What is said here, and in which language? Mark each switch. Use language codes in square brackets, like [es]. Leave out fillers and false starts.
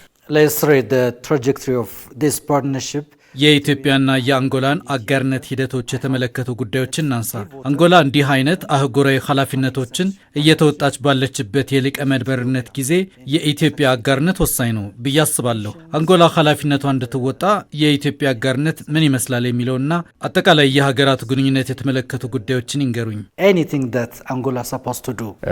[en] Let's read the trajectory of this partnership. [am] የኢትዮጵያና የአንጎላን አጋርነት ሂደቶች የተመለከቱ ጉዳዮችን እናንሳ። አንጎላ እንዲህ አይነት አህጉራዊ ኃላፊነቶችን እየተወጣች ባለችበት የሊቀመንበርነት ጊዜ የኢትዮጵያ አጋርነት ወሳኝ ነው ብዬ አስባለሁ። አንጎላ ኃላፊነቷ እንድትወጣ የኢትዮጵያ አጋርነት ምን ይመስላል የሚለውና አጠቃላይ የሀገራት ግንኙነት የተመለከቱ ጉዳዮችን ይንገሩኝ። [en] Anything that Angola is supposed to do.